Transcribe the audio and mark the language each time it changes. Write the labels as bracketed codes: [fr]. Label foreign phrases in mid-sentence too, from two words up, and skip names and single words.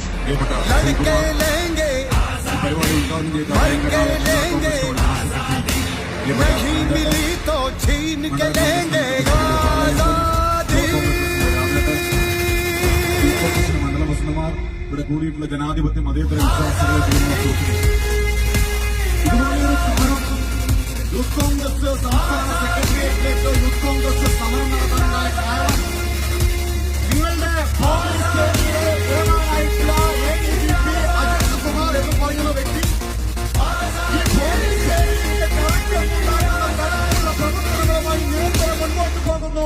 [hi] लड़के लेंगे मरके लेंगे नहीं मिली तो छीन के लेंगे आजादी [ml] മണ്ഡലവസന്തമാർ ഇവിടെ കൂടിയിട്ടുള്ള ജനാധിപത്യ മതേതര വിശ്വാസികളെ ഇതുപോലെയൊരു സമരം യൂത്ത് കോൺഗ്രസ് സംസ്ഥാന സെക്രട്ടേറിയറ്റിലേക്ക് യൂത്ത് കോൺഗ്രസ് സമരം നടത്താനുണ്ടായ കാരണം നിങ്ങളുടെ പോലീസ് സേനയിലെ നേതാവായിട്ടുള്ള ADGP അജിത് കുമാർ എന്ന് പറയുന്ന വ്യക്തി ഈ പോലീസ് സേനയിലെ കണക്കുണ്ടായിരുന്ന തരത്തിലുള്ള പ്രവർത്തനങ്ങളുമായി നിരന്തരം മുന്നോട്ട് പോകുന്നു.